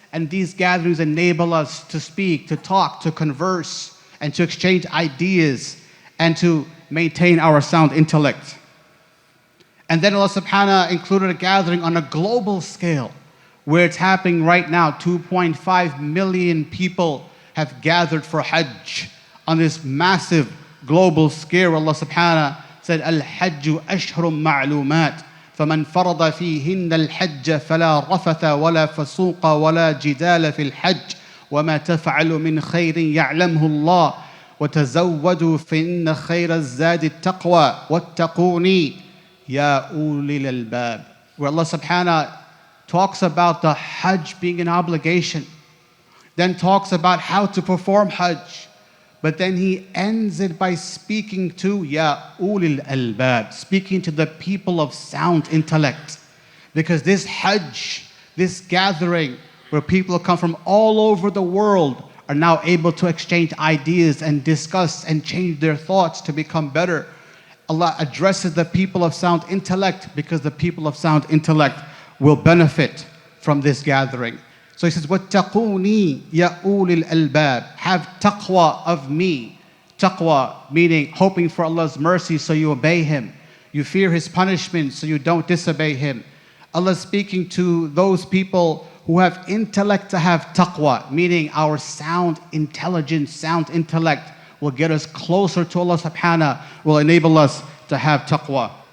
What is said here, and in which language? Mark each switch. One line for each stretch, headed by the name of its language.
English: And these gatherings enable us to speak, to talk, to converse, and to exchange ideas, and to maintain our sound intellect. And then Allah subhanahu included a gathering on a global scale, where it's happening right now. 2.5 million people have gathered for Hajj on this massive global scale. Allah subhanahu said, Al-Hajju ashhurun ma'lumat,
Arabic: فَمَنْ فَرَضَ فِيهِنَّ الْحَجَّ فَلَا رَفَثَ وَلَا فَسُوقَ وَلَا جِدَالَ فِي الْحَجِّ وَمَا تَفْعَلُ مِنْ خَيْرٍ يَعْلَمْهُ اللَّهُ وَتَزَوَّدُوا فَإِنَّ خَيْرَ الزَّادِ التَّقْوَى وَاتَّقُونِي يَا أُولِي الْأَلْبَابِ.
English: Where Allah subhanahu talks about the Hajj being an obligation, then talks about how to perform Hajj, but then He ends it by speaking to Ya Ulil Albab, speaking to the people of sound intellect. Because this Hajj, this gathering, where people come from all over the world, are now able to exchange ideas and discuss and change their thoughts to become better. Allah addresses the people of sound intellect because the people of sound intellect will benefit from this gathering. So He says,
Arabic: وَاتَّقُونِي يَا أُولِي الْأَلْبَابِ.
English: Have taqwa of me. Taqwa meaning hoping for Allah's mercy so you obey Him. You fear His punishment so you don't disobey Him. Allah is speaking to those people who have intellect to have taqwa, meaning our sound intelligence, sound intellect will get us closer to Allah subhanahu, will enable us to have taqwa.